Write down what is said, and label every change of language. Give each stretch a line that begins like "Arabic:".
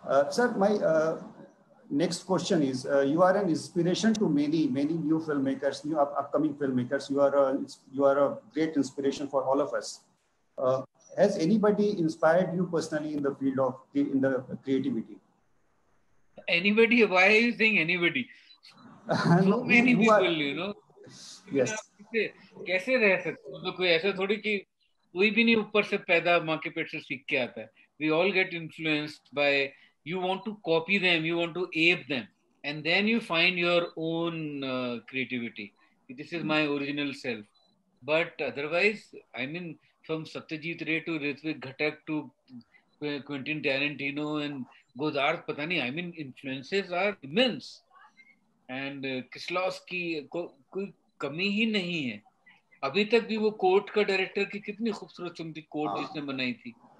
English: Sir, my next question is, you are an inspiration to many new filmmakers, new upcoming filmmakers. You are a great inspiration for all of us. Has anybody inspired you personally in the field of the creativity? Anybody? Why are you saying anybody? So many people, Yes.
Hindi: कैसे रह सकते हो? तो कोई ऐसा थोड़ी कि कोई भी नहीं ऊपर से पैदा माँ के पेट से सीख के आता है.
English: We all get influenced by, you want to copy them, you want to ape them, and then you find your own creativity. This is my original self. But otherwise, I mean, from Satyajit Ray to Ritwik Ghatak to Quentin Tarantino and Godard,
Hindi: पता नहीं,
English: I mean, influences are immense.
Hindi: And Kieslowski कोई कमी ही नहीं है. अभी तक भी वो कोर्ट का डायरेक्टर की कितनी खूबसूरत फिल्म थी, कोर्ट जिसने बनाई थी.